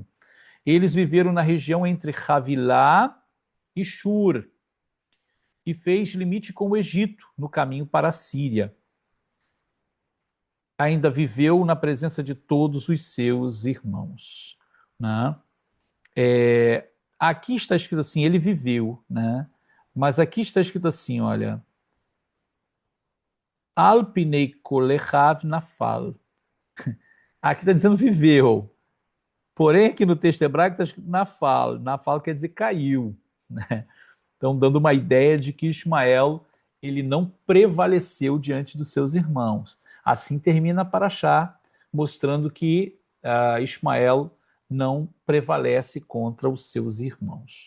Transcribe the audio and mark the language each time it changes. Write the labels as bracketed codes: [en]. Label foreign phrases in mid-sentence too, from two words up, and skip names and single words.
[pt] Eles viveram na região entre Havilá e Shur, e fez limite com o Egito, no caminho para a Síria. Ainda viveu na presença de todos os seus irmãos, né? Aqui está escrito assim, ele viveu, né? Mas aqui está escrito assim, olha, [he] על פני כל אחיו נפל. [pt] Aqui está dizendo viveu, Porém, aqui no texto hebraico está escrito Nafal. Nafal quer dizer caiu, né? Então, dando uma ideia de que Ismael ele não prevaleceu diante dos seus irmãos. Assim termina a Paraxá, mostrando que Ismael não prevalece contra os seus irmãos.